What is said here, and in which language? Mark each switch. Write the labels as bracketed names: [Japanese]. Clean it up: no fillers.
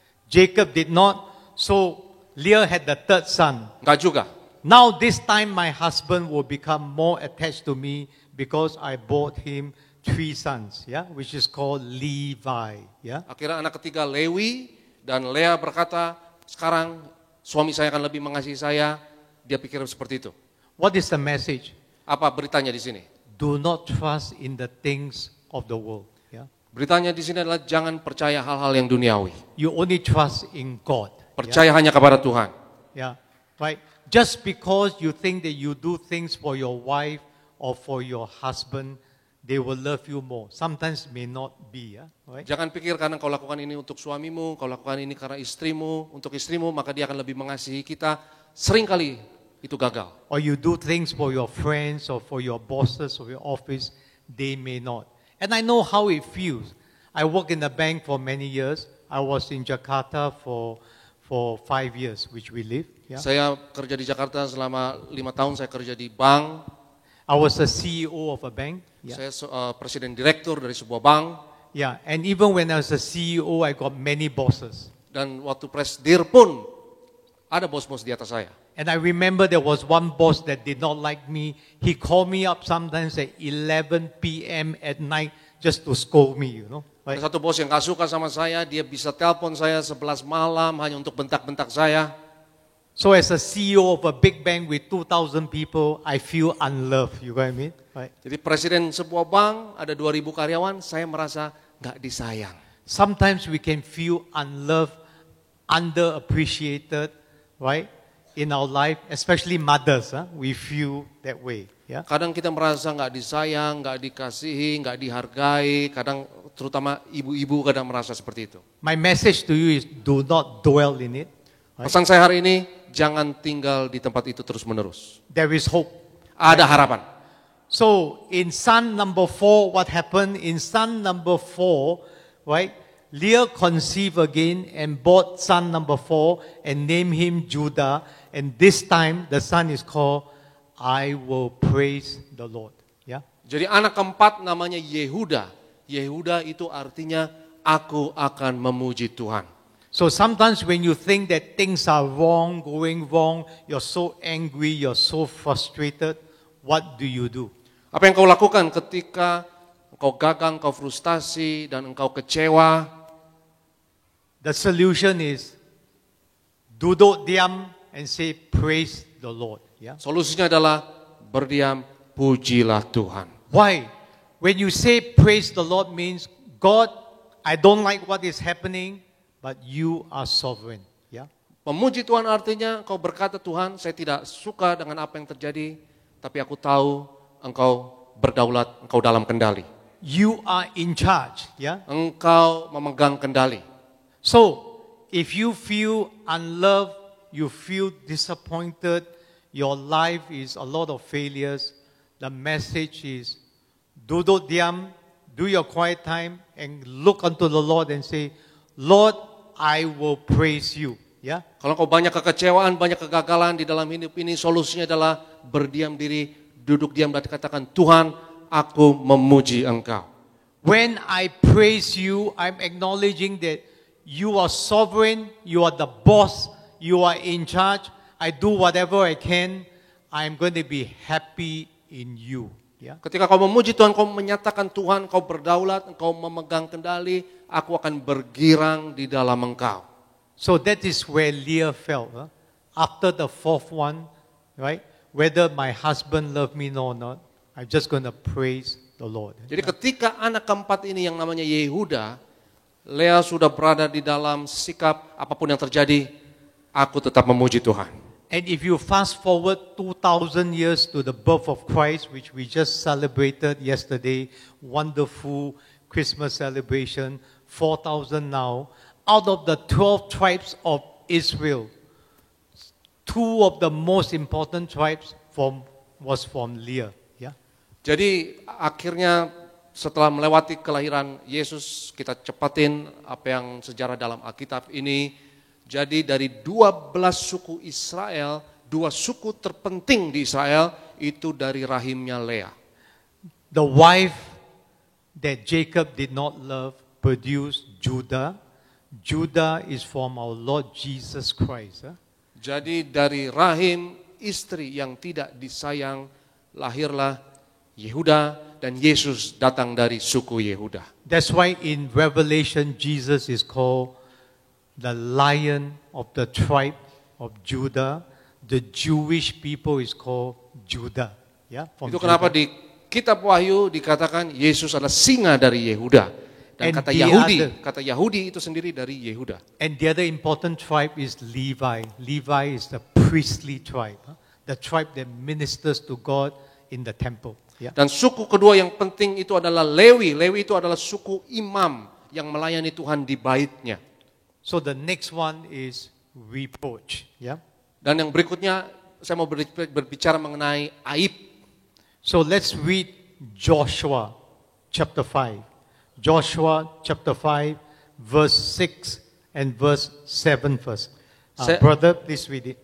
[English] Jacob did not. So Leah had the third son. [Indonesian] Enggak juga. [English] Now this time my husband will become more attached to me because I bought him 3 sons, yeah, which is called Levi, yeah. [Indonesian] Akhirnya anak ketiga Lewi, dan Lea berkata, sekarang suami saya akan lebih mengasihi saya. Dia pikir seperti itu. [English] What is the message? [Indonesian] Apa beritanya di sini? [English] Do not trust in the things of the world, yeah. [Indonesian] Beritanya di sini adalah jangan percaya hal-hal yang duniawi. [English] You only trust in God. [Indonesian] Percaya hanya kepada Tuhan. [English] Yeah, right. Just because you think that you do things for your wife or for your husband, they will love you more. Sometimes may not be, yeah, right? [Indonesian] Jangan pikir karena kau lakukan ini untuk suamimu, kau lakukan ini karena istrimu, untuk istrimu, maka dia akan lebih mengasihi kita. Seringkali itu gagal. [English] Or you do things for your friends or for your bosses or your office, they may not. And I know how it feels. I worked in the bank for many years. I was in Jakarta for 5 years, which we live. Yeah. [Indonesian] Saya kerja di Jakarta selama 5 tahun, saya kerja di bank. [English] I was a CEO of a bank. Yeah. [Indonesian] Saya presiden direktur dari sebuah bank. [English] Yeah, and even when I was a CEO, I got many bosses. [Indonesian] Dan waktu presidir pun ada bos-bos di atas saya. [English] And I remember there was one boss that did not like me. He called me up sometimes at 11 p.m. at night just to scold me, you know. Right? [Indonesian] Ada satu bos yang gak suka sama saya, dia bisa telepon saya 11 malam hanya untuk bentak-bentak saya. [English] So as a CEO of a big bank with 2,000 people, I feel unloved, you know what I mean? Right? [Indonesian] Jadi presiden sebuah bank, ada 2.000 karyawan, saya merasa gak disayang. [English] Sometimes we can feel unloved, underappreciated, right? In our life, especially mothers, we feel that way. Yeah? [Indonesian] Kadang kita merasa gak disayang, gak dikasihi, gak dihargai, kadang terutama ibu-ibu kadang merasa seperti itu. [English] My message to you is do not dwell in it. Right? [Indonesian] Pesan saya hari ini, jangan tinggal di tempat itu terus-menerus. [English] There is hope. [Indonesian] Ada harapan. [English] So in son number 4, what happened? In son number 4, right? Leah conceived again and bought son number 4 and named him Judah. And this time the son is called I will praise the Lord. Yeah. [Indonesian] Jadi anak keempat namanya Yehuda. Yehuda itu artinya aku akan memuji Tuhan. [English] So sometimes when you think that things are wrong, going wrong, you're so angry, you're so frustrated, what do you do? [Indonesian] Apa yang kau lakukan ketika engkau gagal, engkau frustasi, dan engkau kecewa? [English] The solution is [Indonesian] duduk diam [English] and say praise the Lord. Yeah. [Indonesian] Solusinya adalah berdiam, pujilah Tuhan. [English] Why? When you say praise the Lord means God, I don't like what is happening, but you are sovereign. Yeah. [Indonesian] Memuji Tuhan artinya engkau berkata, Tuhan, saya tidak suka dengan apa yang terjadi, tapi aku tahu engkau berdaulat, engkau dalam kendali. [English] You are in charge. Yeah. [Indonesian] Engkau memegang kendali. [English] So, if you feel unloved, you feel disappointed, your life is a lot of failures, the message is [Indonesian] duduk diam, [English] do your quiet time and look unto the Lord and say, Lord, I will praise you. Yeah. [Indonesian] Kalau kau banyak kekecewaan, banyak kegagalan di dalam hidup ini, solusinya adalah berdiam diri, duduk diam dan katakan, Tuhan, aku memuji Engkau. [English] When I praise you, I'm acknowledging that you are sovereign, you are the boss, you are in charge. I do whatever I can. I'm going to be happy in you. Yeah. [Indonesian] Ketika kau memuji Tuhan, kau menyatakan Tuhan, kau berdaulat, engkau memegang kendali, aku akan bergirang di dalam Engkau. [English] So that is where Leah felt. After the fourth one, right? Whether my husband loved me or not, I'm just going to praise the Lord. [Indonesian] Jadi ketika anak keempat ini yang namanya Yehuda, Lea sudah berada di dalam sikap apapun yang terjadi, aku tetap memuji Tuhan. [English] And if you fast forward 2,000 years to the birth of Christ, which we just celebrated yesterday, wonderful Christmas celebration, 4,000 now, out of the 12 tribes of Israel, 2 of the most important tribes was from Leah. Yeah. [Indonesian] Jadi akhirnya setelah melewati kelahiran Yesus, kita cepatin apa yang sejarah dalam Alkitab ini. Jadi dari 12 suku Israel, 2 suku terpenting di Israel itu dari rahimnya Lea. [English] The wife that Jacob did not love produced Judah. Judah is from our Lord Jesus Christ. Jadi dari rahim istri yang tidak disayang lahirlah Yehuda, dan Yesus datang dari suku Yehuda. That's why in Revelation Jesus is called the Lion of the tribe of Judah. The Jewish people is called Judah. Yeah, from [Indonesian] Itu kenapa [English] Judah. [Indonesian] di kitab Wahyu dikatakan Yesus adalah singa dari Yehuda. Dan [English] And [Indonesian] kata Yahudi itu sendiri dari Yehuda. [English] And the other important tribe is Levi. Levi is the priestly tribe, the tribe that ministers to God in the temple. Yeah. [Indonesian] Dan suku kedua yang penting itu adalah Lewi. Lewi itu adalah suku imam yang melayani Tuhan di baitnya. [English] So the next one is reproach. Yeah. [Indonesian] Dan yang berikutnya saya mau berbicara mengenai aib. [English] So let's read Joshua chapter 5. Joshua chapter 5 verse 6 and verse 7 first. Brother, please read it.